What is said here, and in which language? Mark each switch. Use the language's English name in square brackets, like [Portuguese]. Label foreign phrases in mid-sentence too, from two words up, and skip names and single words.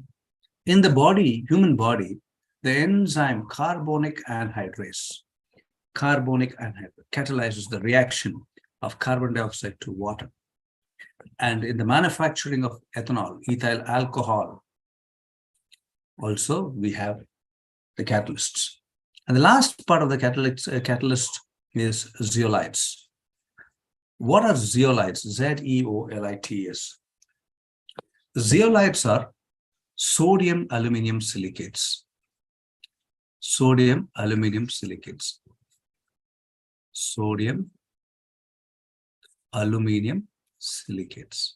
[English] In the body, human body, the enzyme carbonic anhydrase catalyzes the reaction of carbon dioxide to water. And in the manufacturing of ethanol, ethyl alcohol, also we have the catalysts. And the last part of the catalyst is zeolites. What are zeolites? Z-E-O-L-I-T-S. Zeolites are sodium aluminum silicates. Sodium aluminum silicates. Sodium aluminum silicates.